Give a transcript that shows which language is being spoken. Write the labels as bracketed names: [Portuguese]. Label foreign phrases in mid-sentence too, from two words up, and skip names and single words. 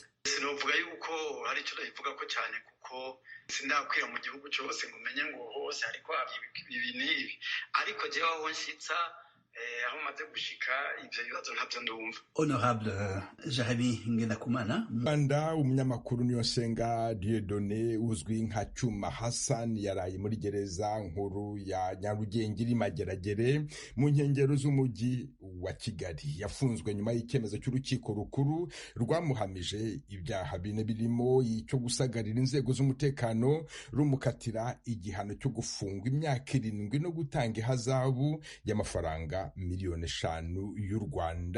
[Rundi] Sinovuga yuko hari icyo ndabivuga ko cyane, kuko sindakwira mu gihugu cyose ngo umenye ngo hose ariko ibi n'ibi, ariko jewe aho nshitsa aho maze gushika ivyo bibazo ntabyo ndumva. Honorable Jeremy Ngendakumana. [Kinyarwanda] Rwanda, umunyamakuru Niyonsenga Dieudonné uzwi nka Cyuma Hassan yaraye muri gereza nkuru ya Nyarugenge iri Mageragere mu nkengero z'umujyi wa Kigali. Yafunzwe nyuma y'icyemezo cy'urukiko rukuru rwamuhamije ibyaha bine birimo icyo gusagarira inzego z'umutekano, rumukatira igihano cyo gufungwa imyaka 7 no gutanga ihazabu y'amafaranga miliyoni 5 y'u Rwanda.